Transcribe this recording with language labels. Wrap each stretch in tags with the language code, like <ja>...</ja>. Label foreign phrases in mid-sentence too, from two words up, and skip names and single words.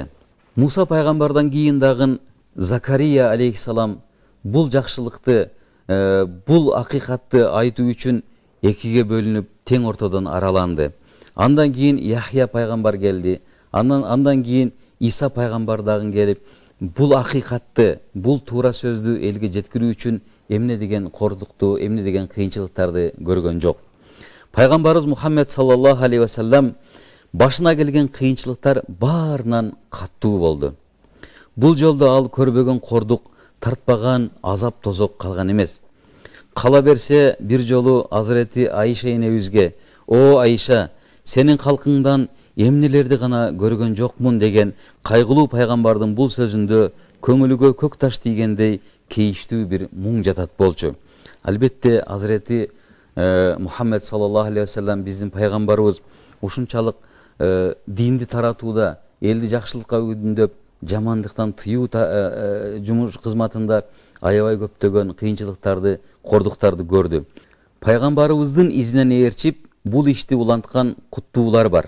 <ky>Муса пайгамбардан кийин дагы Закария алейхиссалам бул жакшылыкты, бул акыйкатты айтуу үчүн экиге бөлүнүп, тең ортодон араланды. Андан кийин Яхья пайгамбар келди. Андан кийин Иса пайгамбар дагы келип, бул акыйкатты, бул туура сөздү элге жеткирүү үчүн эмне деген кордукту, эмне деген кыйынчылыктарды көргөн жок. Пайгамбарыбыз Мухаммед</ky> <ar>صلى الله عليه وسلم</ar> <ky>башына келген кыйынчылыктар баарынан каттуу болду. Бул жолдо ал көрбөгөн кордук, тартпаган азап тозок калган эмес. Кала берсе бир жолу Азырети Айша энебизге: "О Айша, сенин калкыңдан эмнелерди гана көргөн жокмун" деген кайгылуу пайгамбардын бул сөзүндө көңүлгө көк таш тийгендей кейиштүү бир муң жатат болчу. Албетте Азырети Мухаммед</ky> <ar>صلى الله عليه وسلم</ar> <ky>биздин пайгамбарыбыз ушунчалык динди таратууда, элди жакшылыкка үндөп, жамандыктан тыюу жумуш кызматында аябай көптөгөн кыйынчылыктарды, кордуктарды көрдү. Пайгамбарыбыздын изинен ээрчип, бул ишти уланткан куттуулар бар.</ky>